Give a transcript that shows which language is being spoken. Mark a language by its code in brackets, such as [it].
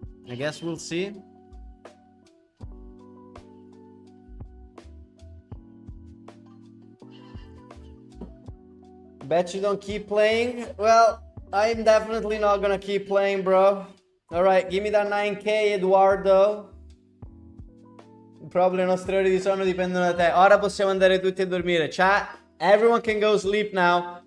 [en] I guess we'll see. Bet you don't keep playing? Well, I'm definitely not gonna keep playing, bro. Alright, give me that 9k, Eduardo. Probably [it] le nostre ore di sonno dipendono da te. Ora possiamo andare tutti a dormire. [en] Chat, everyone can go sleep now.